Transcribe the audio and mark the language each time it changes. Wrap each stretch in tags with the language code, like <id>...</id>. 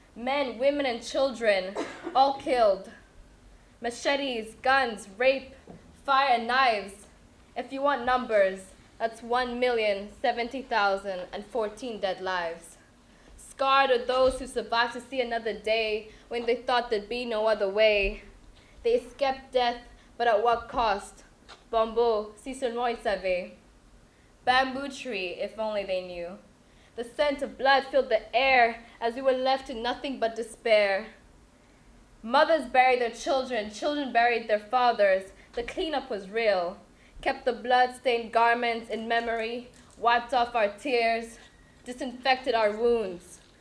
<en>Men, women, and children, all killed. Machetes, guns, rape, fire, and knives. If you want numbers, that's 1,070,014 dead lives. Scarred are those who survived to see another day when they thought there'd be no other way. They escaped death, but at what cost?</en> <fr>Bamboo, si seulement ils savaient.</fr> <en>Bamboo tree, if only they knew. The scent of blood filled the air as we were left to nothing but despair. Mothers buried their children, children buried their fathers. The cleanup was real. Kept the blood-stained garments in memory, wiped off our tears, disinfected our wounds.</en>